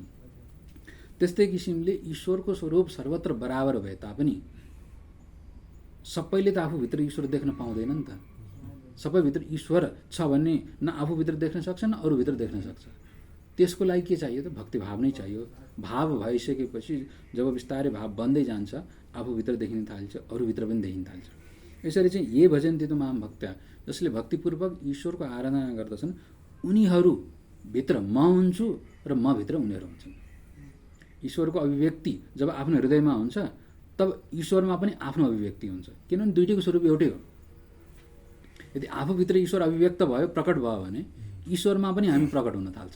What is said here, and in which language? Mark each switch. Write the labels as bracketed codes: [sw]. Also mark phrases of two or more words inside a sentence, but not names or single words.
[ne] त्यस्तै किसिमले ईश्वरको स्वरूप सर्वत्र बराबर भए तापनि सबैले त आफूभित्र ईश्वर देख्न पाउँदैन नि त। सबैभित्र ईश्वर छ भन्ने न आफूभित्र देख्न सक्छ न अरूभित्र देख्न सक्छ। त्यसको लागि के चाहियो त? भक्तिभाव नै चाहियो। भाव भइसकेपछि जब बिस्तारै भाव बन्दै जान्छ, आफूभित्र देखिन थाल्छ, अरूभित्र पनि देखिन थाल्छ। यसरी चाहिँ [sa] ये भजन्ते तु माम भक्त्या, [ne] जसले भक्तिपूर्वक ईश्वरको आराधना गर्दछन् उनीहरूभित्र म हुन्छु र म भित्र उनीहरू हुन्छन्। ईश्वरको अभिव्यक्ति जब आफ्नो हृदयमा हुन्छ तब ईश्वरमा पनि आफ्नो अभिव्यक्ति हुन्छ, किनभने दुइटैको स्वरूप एउटै हो। यदि आफूभित्र ईश्वर अभिव्यक्त भयो, प्रकट भयो भने ईश्वरमा पनि हामी प्रकट हुन थाल्छौँ।